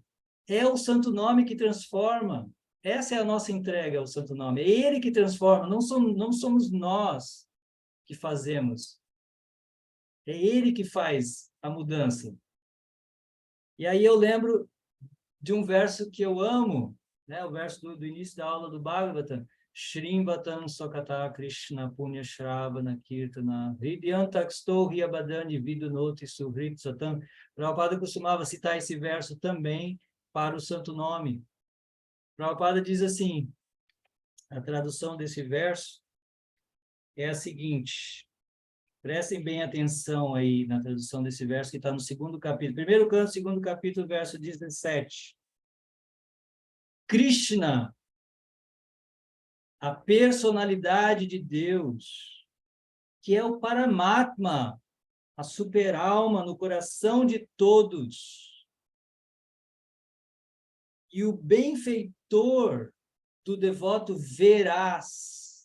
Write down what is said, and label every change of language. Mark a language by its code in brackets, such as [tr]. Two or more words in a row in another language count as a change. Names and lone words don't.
[pt] É o santo nome que transforma. Essa é a nossa entrega ao santo nome. É ele que transforma, não somos nós que fazemos. É ele que faz a mudança. E aí eu lembro de um verso que eu amo, né? O verso do início da aula do Bhagavatam. [sa] Shrimvatam Sokata Krishna Punya Shravana Kirtana Hridyantaksto Hyabadani Vidunoti Suhrit Satam. [pt] Prabhupada costumava citar esse verso também para o santo nome. Prabhupada diz assim, a tradução desse verso é a seguinte, prestem bem atenção aí na tradução desse verso que está no 2º capítulo. Primeiro canto, 2º capítulo, verso 17. Krishna, a personalidade de Deus, que é o Paramatma, a super-alma no coração de todos, e o benfeitor do devoto veraz.